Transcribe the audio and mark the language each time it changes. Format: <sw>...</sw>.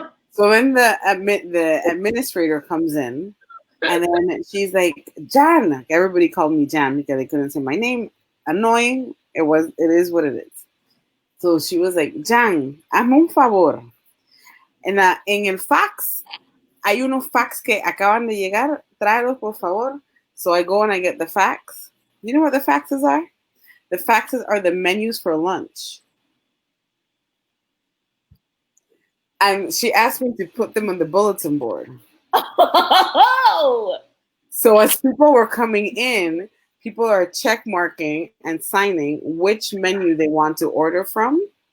<en>So then the administrator comes in, and then she's like, Jan. Everybody called me Jan because they couldn't say my name. Annoying. It is what it is. So she was like, Jan,</en> <es>hazme un favor. En el fax, hay unos fax que acaban de llegar. Tráelos, por favor.</es> <en>So I go and I get the fax. You know what the faxes are? The faxes are the menus for lunch. And she asked me to put them on the bulletin board. Oh! So as people were coming in, people are check marking and signing which menu they want to order from.</en>